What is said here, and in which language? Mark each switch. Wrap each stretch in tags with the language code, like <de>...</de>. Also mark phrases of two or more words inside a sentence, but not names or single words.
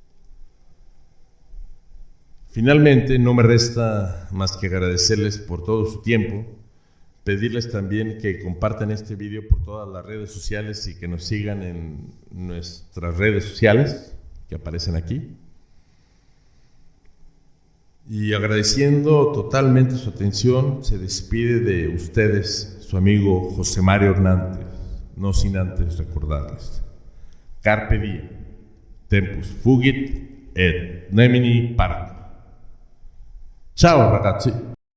<es>Finalmente, no me resta más que agradecerles por todo su tiempo, pedirles también que compartan este video por todas las redes sociales y que nos sigan en nuestras redes sociales que aparecen aquí. Y agradeciendo totalmente su atención, se despide de ustedes su amigo José Mario Hernández, no sin antes recordarles:</es> <la>Carpe diem, tempus fugit et nemini parta.</la> <it>Ciao ragazzi!</it>